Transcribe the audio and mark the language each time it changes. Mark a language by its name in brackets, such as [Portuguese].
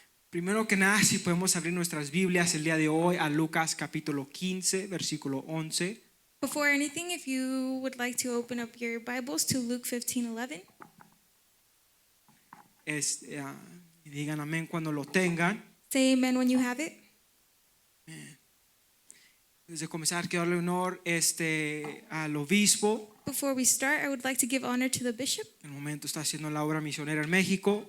[Spanish] Primero que nada, si podemos abrir nuestras Biblias el día de hoy a Lucas capítulo 15, versículo 11. [English] Before anything, if you would like to open up your Bibles to Luke 15:11. [Spanish] Y digan amén cuando lo tengan. [English] Say amen when you have it. [Spanish] Desde comenzar, quiero darle honor al obispo. [English] Before we start, I would like to give honor to the bishop. [Spanish] En el momento está haciendo la obra misionera en México.